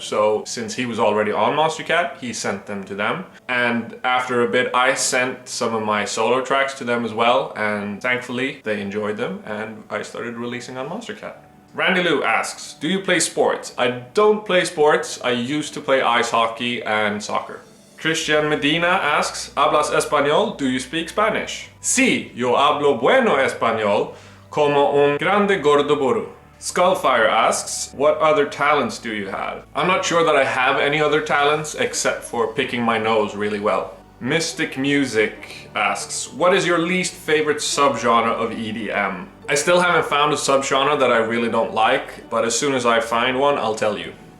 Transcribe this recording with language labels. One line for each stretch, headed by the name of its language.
English: So since he was already on Monstercat, he sent them to them. And after a bit I sent some of my solo tracks to them as well, and thankfully they enjoyed them and I started releasing on Monstercat. Randy Lou asks, do you play sports? I don't play sports. I used to play ice hockey and soccer. Christian Medina asks, ¿Hablas español? Do you speak Spanish?
Spanish: Sí, yo hablo bueno español, como un grande gordo burro.
English: Skullfire asks, what other talents do you have? I'm not sure that I have any other talents except for picking my nose really well. Mystic Music asks, what is your least favorite subgenre of EDM? I still haven't found a subgenre that I really don't like, but as soon as I find one, I'll tell you.